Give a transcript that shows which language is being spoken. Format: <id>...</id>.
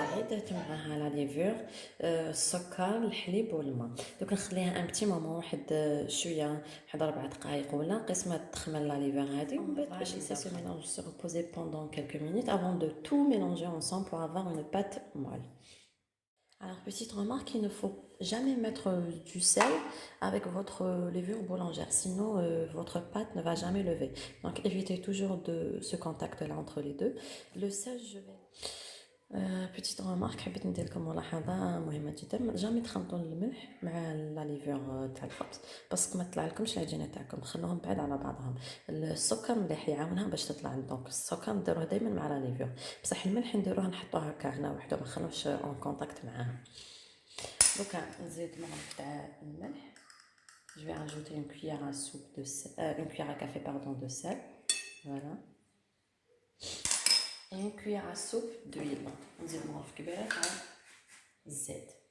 <ar>درت معاها لا ليفور السكر الحليب والماء. دوك نخليها ان بتي مومون واحد شويه، واحد 4 دقائق ولا قسمه تخمر لا ليفور هذه، ومن بعد باش</ar> <fr>laisser ce mélange se reposer pendant quelques minutes avant de tout mélanger ensemble pour avoir une pâte molle. Alors, petite remarque, il ne faut jamais mettre du sel avec votre levure boulangère, sinon votre pâte ne va jamais lever. Donc, évitez toujours de ce contact-là entre les deux. Le sel, je vais... petite remarque</fr> <ar>حبيت ندير لكم ملاحظه مهمه جدا، جامي تخلطوا الملح مع لا ليفور تاع الخبز باسكو ما تطلع لكمش العجينه تاعكم، خلوهم بعاد على بعضهم. السكر مليح يعاونها باش تطلع، دونك السكر نديروه دائما مع لا ليفور، بصح الملح نديروه نحطوه هكا هنا وحده، ما نخلوش اون كونتاكت معاه. دوكا نزيد المغرف تاع الملح.</ar> <fr>Je vais rajouter une cuillère à soupe de sel, une cuillère à café pardon de sel, voilà. Et une cuillère à soupe d'huile.</fr> <ar>نزيد مغرف كبيرة تاع الزيت.</ar>